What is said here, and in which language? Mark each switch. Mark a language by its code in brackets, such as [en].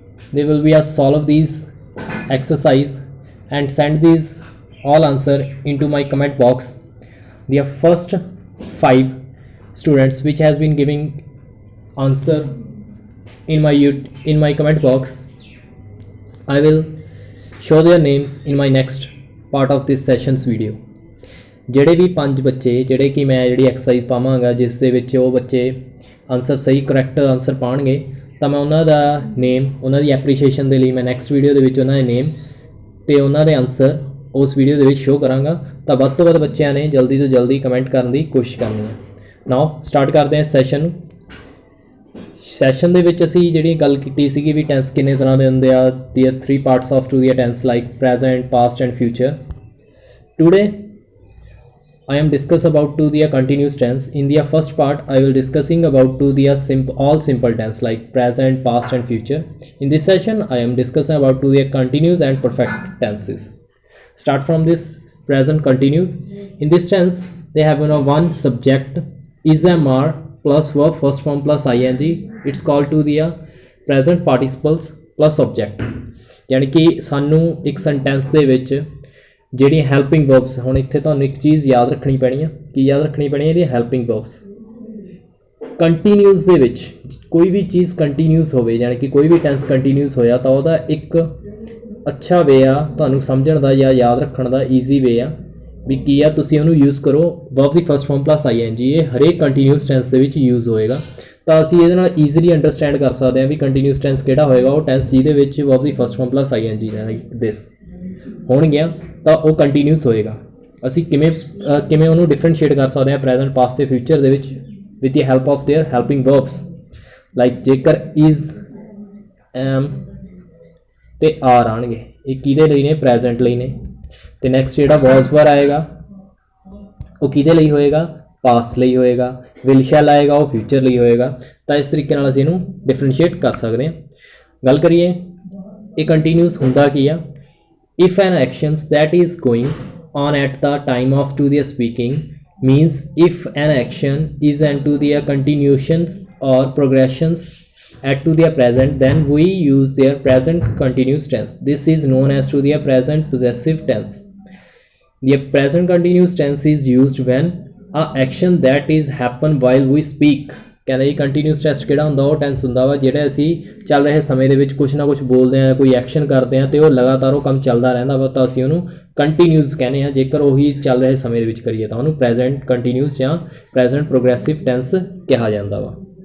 [en] They will be a solve these exercise and send these all answer into my comment box. The first 5 students which has been giving answer in my comment box, I will show their names in my next part of this sessions video. [pa] ਜਿਹੜੇ ਵੀ 5 ਬੱਚੇ ਜਿਹੜੇ ਕਿ ਮੈਂ ਜਿਹੜੀ exercise ਪਾਵਾਂਗਾ ਜਿਸ ਦੇ ਵਿੱਚ ਉਹ ਬੱਚੇ ਆਨਸਰ ਸਹੀ ਕਰੈਕਟ ਆਨਸਰ ਪਾਣਗੇ ਤਾਂ ਮੈਂ ਉਹਨਾਂ ਦਾ ਨੇਮ ਉਹਨਾਂ ਦੀ ਐਪਰੀਸ਼ੀਏਸ਼ਨ ਦੇ ਲਈ ਮੈਂ ਨੈਕਸਟ ਵੀਡੀਓ ਦੇ ਵਿੱਚ ਉਹਨਾਂ ਦੇ ਨੇਮ ਤੇ ਉਹਨਾਂ ਦੇ ਆਨਸਰ ਉਸ ਵੀਡੀਓ ਦੇ ਵਿੱਚ ਸ਼ੋਅ ਕਰਾਂਗਾ। ਤਾਂ ਵੱਧ ਤੋਂ ਵੱਧ ਬੱਚਿਆਂ ਨੇ ਜਲਦੀ ਤੋਂ ਜਲਦੀ ਕਮੈਂਟ ਕਰਨ ਦੀ ਕੋਸ਼ਿਸ਼ ਕਰਨੀ ਹੈ। ਨਾਓ ਸਟਾਰਟ ਕਰਦੇ ਹਾਂ ਸੈਸ਼ਨ। ਸੈਸ਼ਨ ਦੇ ਵਿੱਚ ਅਸੀਂ ਜਿਹੜੀ ਗੱਲ ਕੀਤੀ ਸੀਗੀ ਵੀ ਟੈਂਸ ਕਿੰਨੇ ਤਰ੍ਹਾਂ ਦੇ ਹੁੰਦੇ ਆ, [en] The 3 parts of to the tense like present, past and future. Today I am discuss about to the continuous tense. In the first part I will discussing about to the all simple tense like present, past and future. In this session I am discussing about to the continuous and perfect tenses. Start from this present continuous. In this tense they have one subject is am are plus verb first form plus ing. It's called to the present participles plus object. [pa] यानी कि सानू एक sentence ਦੇ ਵਿੱਚ ਜਿਹੜੀਆਂ helping verbs, ਹੁਣ ਇੱਥੇ ਤੁਹਾਨੂੰ ਇੱਕ ਚੀਜ਼ ਯਾਦ ਰੱਖਣੀ ਪੈਣੀ ਆ। ਕੀ ਯਾਦ ਰੱਖਣੀ ਪੈਣੀ ਹੈ? ਇਹਦੀਆਂ ਹੈਲਪਿੰਗ ਵਰਬਸ। ਕੰਟੀਨਿਊਸ ਦੇ ਵਿੱਚ ਕੋਈ ਵੀ ਚੀਜ਼ ਕੰਟੀਨਿਊਸ ਹੋਵੇ ਯਾਨੀ ਕਿ ਕੋਈ ਵੀ ਟੈਂਸ ਕੰਟੀਨਿਊਸ ਹੋਇਆ ਤਾਂ ਉਹਦਾ ਇੱਕ ਅੱਛਾ ਵੇ ਆ ਤੁਹਾਨੂੰ ਸਮਝਣ ਦਾ ਜਾਂ ਯਾਦ ਰੱਖਣ ਦਾ ਈਜ਼ੀ ਵੇ ਆ ਵੀ ਕੀ ਆ, ਤੁਸੀਂ ਉਹਨੂੰ ਯੂਜ਼ ਕਰੋ ਵਰਬ ਦੀ ਫਸਟ ਫਾਰਮ ਪਲੱਸ ing। ਇਹ ਹਰੇਕ ਕੰਟੀਨਿਊਸ ਟੈਂਸ ਦੇ ਵਿੱਚ ਯੂਜ਼ ਹੋਏਗਾ ਤਾਂ ਅਸੀਂ ਇਹਦੇ ਨਾਲ ਈਜ਼ੀਲੀ ਅੰਡਰਸਟੈਂਡ ਕਰ ਸਕਦੇ ਹਾਂ ਵੀ ਕੰਟੀਨਿਊਸ ਟੈਂਸ ਕਿਹੜਾ ਹੋਏਗਾ। ਉਹ ਟੈਂਸ ਜਿਹਦੇ ਵਿੱਚ ਵਰਬ ਦੀ ਫਸਟ ਫਾਰਮ ਪਲੱਸ ing ਯਾਨੀ ਦਿਸ ਹੋਣਗੀਆਂ ਤਾਂ ਉਹ ਕੰਟੀਨਿਊਸ ਹੋਏਗਾ। ਅਸੀਂ ਕਿਵੇਂ ਉਹਨੂੰ ਡਿਫਰੈਂਸ਼ੀਏਟ ਕਰ ਸਕਦੇ ਹਾਂ ਪ੍ਰੈਜ਼ੈਂਟ, ਪਾਸਟ ਤੇ ਫਿਊਚਰ ਦੇ ਵਿੱਚ [en] with the help of their helping verbs [pa] like ਜੇਕਰ ਇਜ਼, ਐਮ ਤੇ ਆਰ ਆਣਗੇ ਇਹ ਕਿਹਦੇ ਲਈ ਨੇ? ਪ੍ਰੈਜ਼ੈਂਟ ਲਈ ਨੇ। ਤੇ ਨੈਕਸਟ ਜਿਹੜਾ ਵਾਸ ਵਰ ਆਏਗਾ ਉਹ ਕਿਹਦੇ ਲਈ ਹੋਏਗਾ? ਪਾਸਟ ਲਈ ਹੋਏਗਾ। ਵਿਲ ਸ਼ੈਲ ਆਏਗਾ ਉਹ ਫਿਊਚਰ ਲਈ ਹੋਏਗਾ। ਤਾਂ ਇਸ ਤਰੀਕੇ ਨਾਲ ਅਸੀਂ ਇਹਨੂੰ ਡਿਫਰੈਂਸ਼ੀਏਟ ਕਰ ਸਕਦੇ ਹਾਂ। ਗੱਲ ਕਰੀਏ ਇਹ ਕੰਟੀਨਿਊਸ ਹੁੰਦਾ ਕੀ ਆ? [en] If an actions that is going on at the time of to the speaking means if an action is into the continuations or progressions at to the present, then we use their present continuous tense. This is known as to the present possessive tense. The present continuous tense is used when a action that is happen while we speak. [pa] ਕਹਿੰਦਾ ਜੀ continuous tens ਕਿਹੜਾ ਹੁੰਦਾ? ਉਹ tens ਹੁੰਦਾ ਵਾ ਜਿਹੜੇ ਅਸੀਂ ਚੱਲ ਰਹੇ ਸਮੇਂ ਦੇ ਵਿੱਚ ਕੁਛ ਨਾ ਕੁਛ ਬੋਲਦੇ ਹਾਂ, ਕੋਈ ਐਕਸ਼ਨ ਕਰਦੇ ਹਾਂ ਅਤੇ ਉਹ ਲਗਾਤਾਰ ਉਹ ਕੰਮ ਚੱਲਦਾ ਰਹਿੰਦਾ ਵਾ ਤਾਂ ਅਸੀਂ ਉਹਨੂੰ ਕੰਟੀਨਿਊਸ ਕਹਿੰਦੇ ਹਾਂ। ਜੇਕਰ ਉਹੀ ਚੱਲ ਰਹੇ ਸਮੇਂ ਦੇ ਵਿੱਚ ਕਰੀਏ ਤਾਂ ਉਹਨੂੰ ਪ੍ਰੈਜ਼ੈਂਟ ਕੰਟੀਨਿਊਸ ਜਾਂ ਪ੍ਰੈਜ਼ੈਂਟ ਪ੍ਰੋਗਰੈਸਿਵ ਟੈਂਸ ਕਿਹਾ ਜਾਂਦਾ ਵਾ।